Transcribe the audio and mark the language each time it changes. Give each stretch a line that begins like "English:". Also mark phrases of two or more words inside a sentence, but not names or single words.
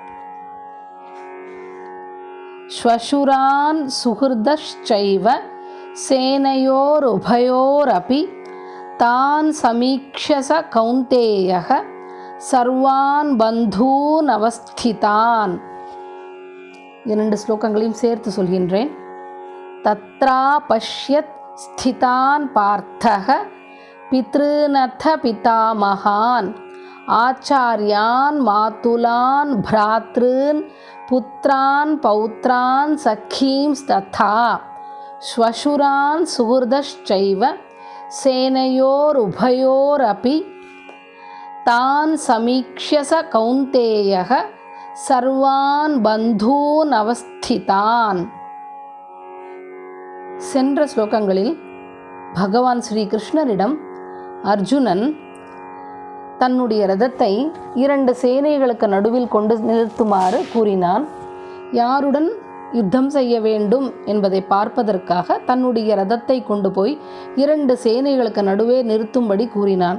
Sanskrit: श्वशुरान् सुहृदश्चैव सेनयोरुभयोरपि तान् समीक्ष्य स कौन्तेयः सर्वान् बन्धून् अवस्थितान्.
Tamil: இரண்டு ஸ்லோகங்களையும் சேர்த்து சொல்கின்றேன்.
Sanskrit: तत्रा पश्यत् स्थितान् पार्थह पितृनथ पितामहान् आचार्यान् मातुलान् भ्रातॄन् पुत्रान् पौत्रान् சखींस्तथा. श्वशुरान् सुहृदश्चैव सेनयोरुभयोरपि तान् समीक्ष्य स कौन्तेयः सर्वान् बन्धून् अवस्थितान्.
Tamil: சென்ற ஸ்லோகங்களில் பகவான் ஸ்ரீ கிருஷ்ணரிடம் அர்ஜுனன் தன்னுடைய ரதத்தை இரண்டு சேனைகளுக்கு நடுவில் கொண்டு நிறுத்துமாறு கூறினான். யாருடன் யுத்தம் செய்ய வேண்டும் என்பதை பார்ப்பதற்காக தன்னுடைய ரதத்தை கொண்டு போய் இரண்டு சேனைகளுக்கு நடுவே நிறுத்தும்படி கூறினான்.